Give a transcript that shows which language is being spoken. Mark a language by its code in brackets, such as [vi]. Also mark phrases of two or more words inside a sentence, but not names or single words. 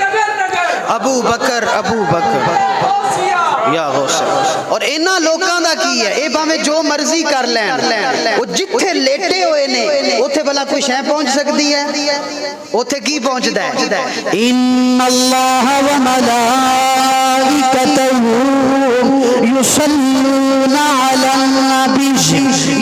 [pa] ابو بکر یا غوث اور انہاں لوکاں دا کی کی ہے, اے باویں جو مرضی کر لین, وہ جتھے لیٹے ہوئے نے اوتھے بھلا کوئی شے پہنچ سکتی ہے؟ اوتھے کی پہنچدا ہے؟ [ar] ان اللہ و ملائکتہ یصلون علی النبی